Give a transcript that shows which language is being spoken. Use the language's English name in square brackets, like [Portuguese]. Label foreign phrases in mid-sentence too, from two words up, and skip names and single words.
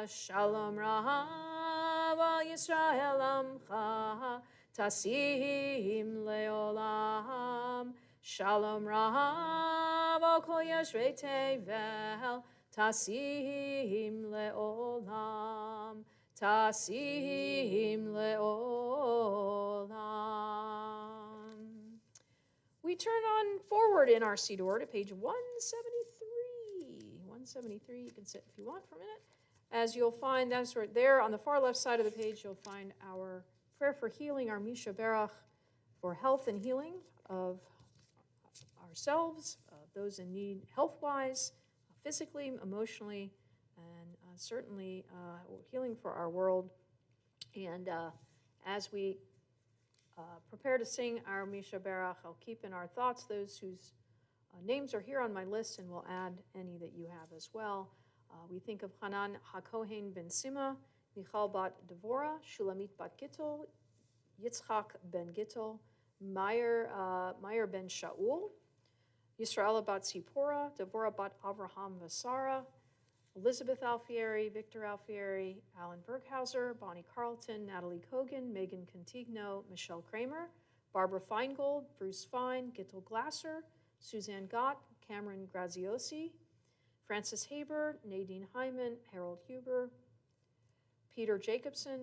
[Hebrew] שלום רב על ישראל עמך תשים לעולם. שלום רב על כל יושבי תבל תשים לעולם. תשים לעולם. [English] We turn on forward in our Siddur to page 173. 173, you can sit if you want for a minute. As you'll find, that's right there on the far left side of the page, you'll find our prayer for healing, our [Hebrew] מי שברך [English] for health and healing of ourselves, those in need health-wise, physically, emotionally, and certainly healing for our world. And as we prepare to sing our [Hebrew] מי שברך, [English] I'll keep in our thoughts those whose names are here on my list, and we'll add any that you have as well. We think of Hanan HaKohen ben Sima, Michal bat Devora, Shulamit bat Gittel, Yitzchak ben Gittel, Meir ben Shaul, Yisraela bat Zipporah, Devorah bat Avraham Vasara, Elizabeth Alfieri, Victor Alfieri, Alan Berghauser, Bonnie Carlton, Natalie Kogan, Megan Contigno, Michelle Kramer, Barbara Feingold, Bruce Fine, Gittel Glasser, Suzanne Gott, Cameron Graziosi, Francis Haber, Nadine Hyman, Harold Huber, Peter Jacobson,